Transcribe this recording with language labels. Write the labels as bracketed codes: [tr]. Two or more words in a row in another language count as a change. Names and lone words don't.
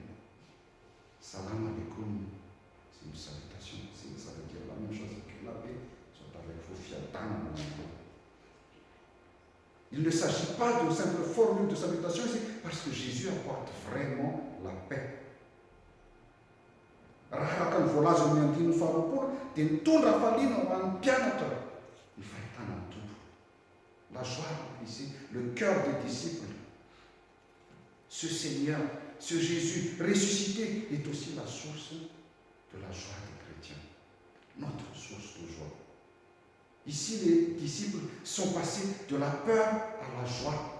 [ar] سلام عليكم. [fr] C'est une salutation. Ça veut dire la même chose que la paix soit avec vous. Fiatan. Il ne s'agit pas d'une simple formule de salutation ici, parce que Jésus apporte vraiment la paix. [mg] Raha ny voalaza ny andiny faharoapolo dia nitondra hafaliana ho an'ny mpianatra ny fahitana ny tompo. [fr] La joie ici, le cœur des disciples. Ce Seigneur, ce Jésus ressuscité est aussi la source de la joie des chrétiens, notre source de joie. Ici, les disciples sont passés de la peur à la joie.